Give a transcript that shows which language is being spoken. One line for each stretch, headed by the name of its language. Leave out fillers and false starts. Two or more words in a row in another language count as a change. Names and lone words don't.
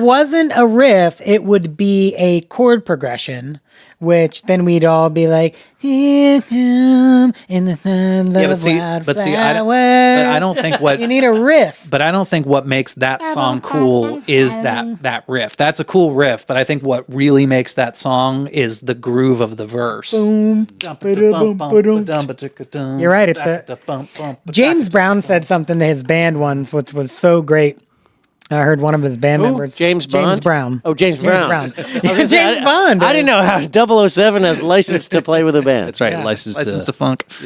English: it wasn't a riff, it would be a chord progression, which then we'd all be like, "Here come in the thunder Yeah, of but see, I wildflowers." don't think what You need a riff. But I don't think what makes that song cool is that riff. That's a cool riff, but I think what really makes that song is the groove of the verse. Boom, ba-da-bum, ba-dum. You're right, it's James Brown said something to his band once, which was so great. I heard one of his band Who? members. James Bond? Brown. Oh, James Brown. Brown. I was gonna say, James Bond. I didn't know how 007 has license to play with a band. That's right. Yeah. License License to funk.